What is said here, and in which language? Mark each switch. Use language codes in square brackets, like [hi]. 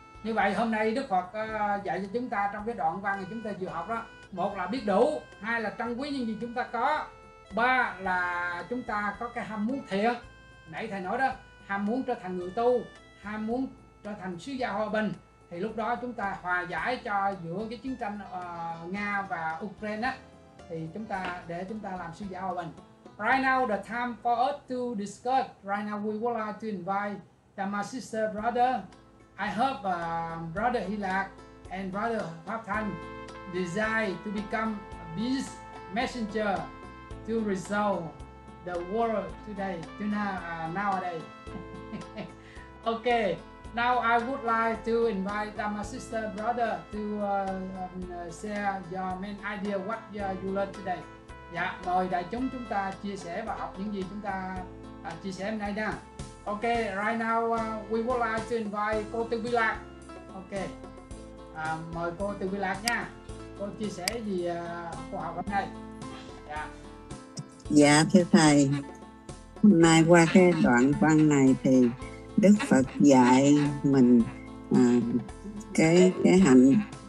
[vi] Như vậy hôm nay Đức Phật dạy cho chúng ta trong cái đoạn văn này chúng ta vừa học đó, một là biết đủ, hai là trân quý những gì chúng ta có, ba là chúng ta có cái ham muốn thiện. Nãy thầy nói đó, ham muốn trở thành người tu, ham muốn trở thành sứ giả hòa bình, thì lúc đó chúng ta hòa giải cho giữa cái chiến tranh Nga và Ukraine á, thì để chúng ta làm sứ giả hòa bình. [en] Right now the time for us to discuss. Right now we would like to invite my sister brother. I hope brother Hilak and brother Pháp Thanh desire to become a peace messenger to resolve the world today, nowadays. Okay, now I would like to invite my sister brother to share your main idea, what you learned today. [vi] Dạ, mời đại chúng ta chia sẻ và học những gì chúng ta chia sẻ hôm nay nha. [en] Okay, right now we would like to invite cô Từ Bi Lạc. [vi] Okay, mời cô Từ Bi Lạc nha. Cô chia sẻ gì cô học hôm nay? Dạ. Dạ thưa thầy, hôm nay qua cái đoạn văn này thì Đức Phật dạy mình cái hạnh